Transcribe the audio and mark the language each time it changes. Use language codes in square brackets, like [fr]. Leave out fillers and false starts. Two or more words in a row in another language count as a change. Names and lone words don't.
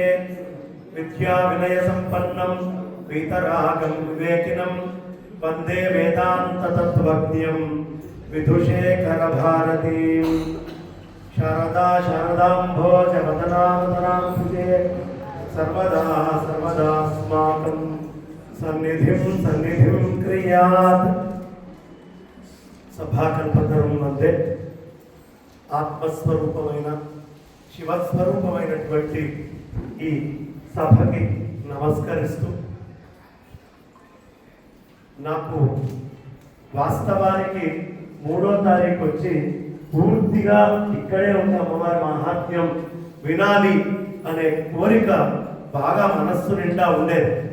[sa] विद्याविनयसम्पन्नं वीतरागं विवेकिनं वन्दे वेदान्ततत्त्वज्ञं विधुशेखरभारतीं। शारदा शारदाम्भोजवदनावदनाम्बुजे सर्वदा सर्वदास्माकं सन्निधिं क्रियात्। [te] సభాకల్పతరం మధ్య ఆత్మస్వరూపమైన శివస్వరూపమైనటువంటి ఈ సభకి నమస్కరిస్తూ, నాకు వాస్తవానికి 3వ తారీఖు వచ్చి పూర్తిగా ఇక్కడే ఉన్న అమ్మవారి మహాత్మ్యం వినాలి అనే కోరిక బాగా మనస్సు నిండా ఉండేది.